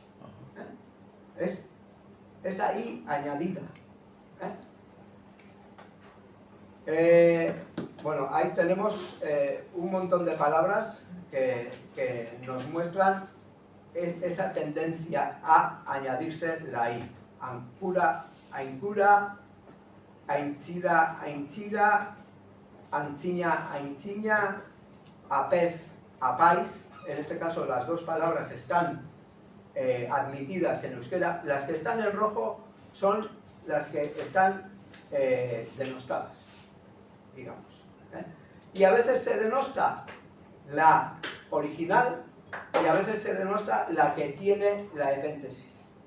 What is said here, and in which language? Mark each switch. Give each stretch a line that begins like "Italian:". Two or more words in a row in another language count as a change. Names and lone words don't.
Spanish: Es ahí añadida. Bueno, ahí tenemos un montón de palabras que nos muestran esa tendencia a añadirse la I.
Basque: Ancura, aincura, aintzira, aintzira, antziña, aintziña, apez, apais.
Spanish: En este caso las dos palabras están admitidas en euskera. Las que están en rojo son las que están denostadas, digamos. Y a veces se denosta la original y a veces se denosta la que tiene la epéntesis.